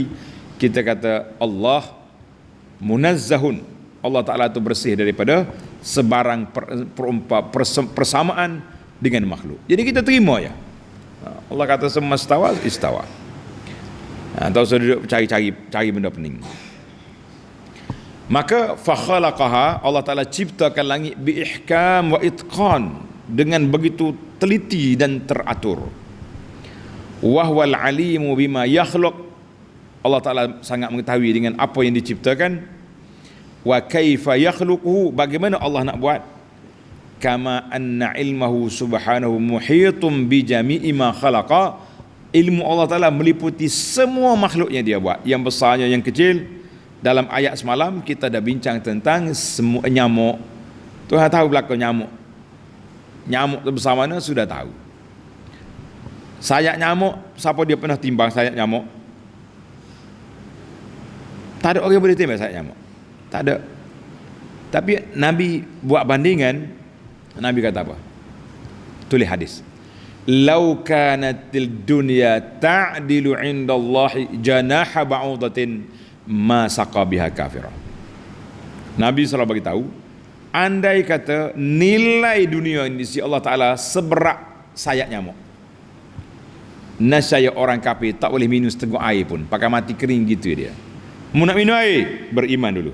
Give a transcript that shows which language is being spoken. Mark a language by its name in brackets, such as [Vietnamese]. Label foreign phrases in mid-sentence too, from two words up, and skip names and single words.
[Malay] Kita kata Allah munazzahun, Allah Ta'ala itu bersih daripada sebarang persamaan dengan makhluk. Jadi kita terima ya. Allah kata semastawa istawa. Tak usah duduk cari benda pening. Maka [Arabic] فخلقها, [Malay] Allah Ta'ala ciptakan langit [Arabic] بإحكام وإتقان, [Malay] dengan begitu teliti dan teratur. [Arabic] وهو العليم بما يخلق, [Malay] Allah Ta'ala sangat mengetahui dengan apa yang diciptakan. [Arabic] وكيف يخلقه, [Malay] bagaimana Allah nak buat. [Arabic] كما أن علمه سبحانه محيط بجميع ما خلق, [Malay] ilmu Allah Ta'ala meliputi semua makhluk yang dia buat, yang besarnya yang kecil. Dalam ayat semalam kita dah bincang tentang semua nyamuk. Tuhan tahu belakang nyamuk. Nyamuk terbesar mana sudah tahu. Sayap nyamuk, siapa dia pernah timbang sayap nyamuk? Tak ada orang boleh timbang sayap nyamuk. Tak ada. Tapi Nabi buat bandingan. Nabi kata apa? Tulis hadis. [Arabic] لو كانت الدنيا تعدل عند الله جناح بعوضة ما سقى بها كافرة. [Malay] Nabi SAW beritahu, andai kata nilai dunia ini di sisi Allah Ta'ala seberat sayap nyamuk, nascaya orang kafir tak boleh minum setengah air pun, pakai mati kering gitu dia. Mau nak minum air, beriman dulu.